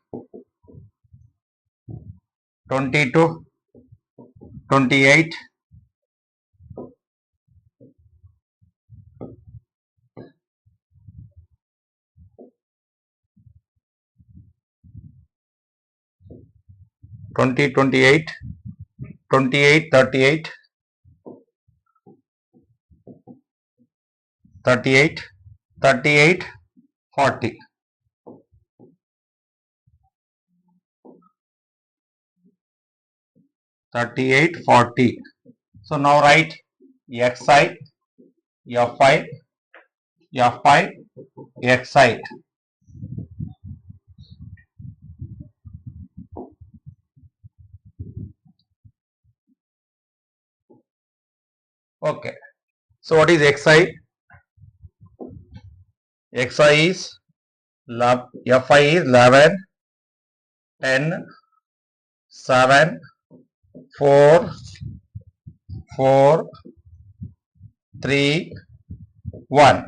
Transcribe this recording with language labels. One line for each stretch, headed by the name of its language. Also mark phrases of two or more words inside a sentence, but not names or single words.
English: 20 to 28, 20, 28, 28, 38, 38, 38, 40. So now write xi, fi, fi, xi. Okay. So what is xi? Xi is fi is 11, 10, 7, 4, 4, 3, 1.